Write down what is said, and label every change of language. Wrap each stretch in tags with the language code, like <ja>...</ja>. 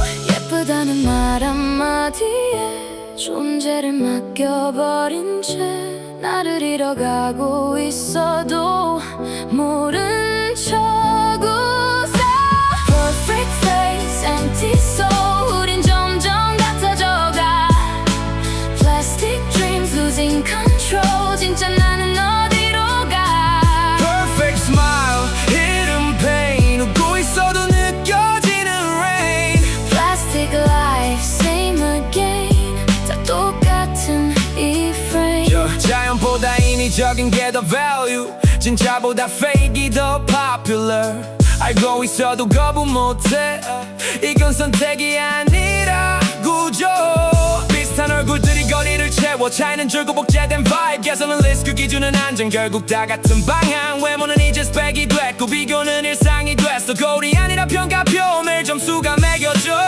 <ko>예쁘다는 말 한마디에 존재를 맡겨버린 채 나를 잃어가고 있어도 모른 척 웃어</ko> <en>Perfect face, empty soul</en> <ko>우린 점점 같아져가</ko> <en>Plastic dreams, losing control</en> <ko>진짜 나는 어디로 가</ko> <en>Perfect smile, hidden pain</en> <ko>웃고 있어도 느껴지는</ko> <en>rain Plastic life, same again</en> <ko>다 똑같은 이</ko> <en>frame</en> <ko>자연보다 인위적인 게 더 value 진짜보다 fake이 더 popular 알고 있어도 거부 못해 이건 선택이 아니라 구조 비슷한 얼굴들이 거리를 채워 차이는 줄고 복제된 vibe 개성은 list 그 기준은 안정 결국 다 같은 방향 외모는 이제 스펙이 됐고 비교는 일상이 됐어 거울이 아니라 평가표 매일 점수가 매겨져</ko>